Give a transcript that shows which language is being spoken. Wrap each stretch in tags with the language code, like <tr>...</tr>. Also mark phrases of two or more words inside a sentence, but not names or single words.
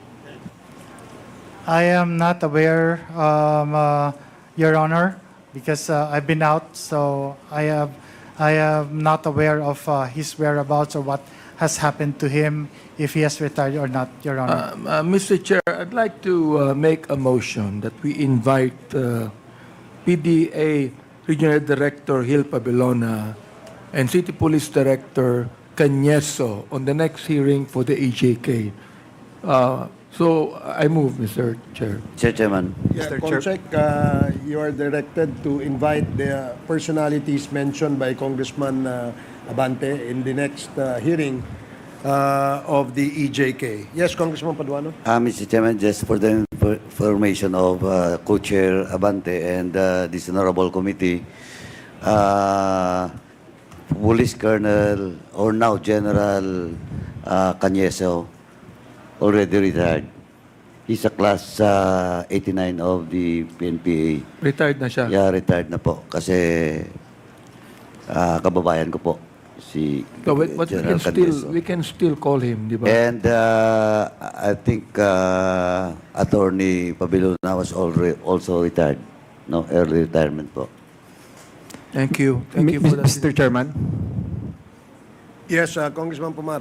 <en>I am not aware, Your Honor, because I've been out, so I am not aware of his whereabouts or what has happened to him, if he has retired or not, Your Honor. Mr. Chair, I'd like to make a motion that we invite PDA Regional Director Gil Pabelona and City Police Director Cañeso on the next hearing for the EJK. So I move, Mr. Chair. Mr. Chairman. Yeah, Comsec, you are directed to invite the personalities mentioned by Congressman Abante in the next hearing of the EJK. Yes, Congressman Paduano? Mr. Chairman, just for the information of Co-Chair Abante and this honorable committee, Police Colonel, or now General Cañeso, already retired. He's a class 89 of the PNPA.</en> <tl>Retired na siya. Yeah, retired na po. Kasi kababayan ko po, si</tl> <en>So, but General Cañeso. we can still call him,</en> <tl>di ba?</tl> <en>And I think Attorney Pabelona was also retired. No, early retirement po. Thank you. Thank you for that. Mr. Chairman, Yes, Congressman Pumara.</en>